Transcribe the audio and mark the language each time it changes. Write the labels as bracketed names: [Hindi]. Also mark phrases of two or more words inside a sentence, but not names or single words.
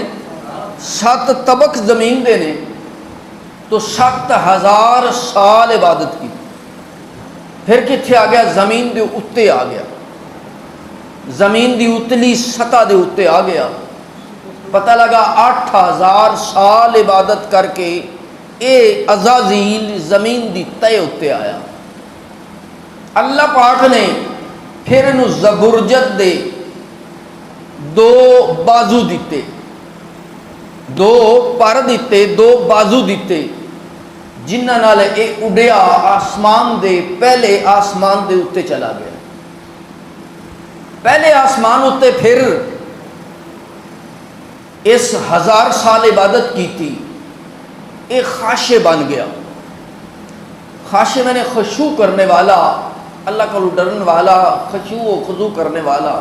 [Punjabi] 7 طبق زمین دے نے، [Urdu] تو 7000 سال عبادت کی۔ پھر کتنے آ گیا؟ [Punjabi] زمین دے اتے آ گیا، زمین دی اتلی سطح دے اتے آ گیا۔ پتہ لگا 8000 سال عبادت کر کے اے عزازیل زمین دی تے اتے آیا۔ اللہ پاک نے پھر انہوں زبرجد دے دو بازو دیتے، دو پر دیتے، دو بازو دیتے، جنہ نال اے اڈیا آسمان دے پہلے آسمان دے اتے چلا گیا، پہلے آسمان اتے، پھر [Urdu] اس 1000 سال عبادت کی تھی، ایک خاشع بن گیا، خاشع میں نے خشوع کرنے والا، اللہ کو ڈرنے والا، خشوع و خضوع کرنے والا۔